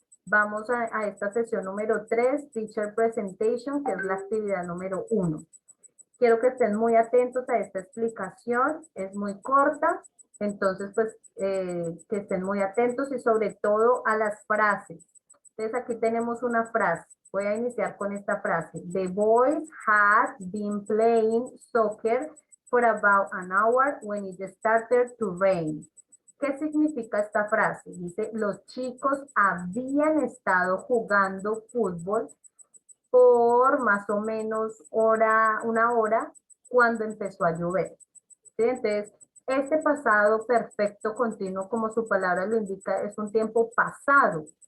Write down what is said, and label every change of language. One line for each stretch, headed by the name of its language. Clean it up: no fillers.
Spanish: Vamos a esta sesión número 3,
English: Teacher Presentation,
Spanish: que es la actividad número 1. Quiero que estén muy atentos a esta explicación, es muy corta, entonces pues que estén muy atentos y sobre todo a las frases. Entonces aquí tenemos una frase, voy a iniciar con esta frase.
English: The boys had been playing soccer for about an hour when it started to rain.
Spanish: ¿Qué significa esta frase? Dice, los chicos habían estado jugando fútbol por más o menos una hora cuando empezó a llover. ¿Sí? Entonces, este pasado perfecto continuo, como su palabra lo indica, es un tiempo pasado.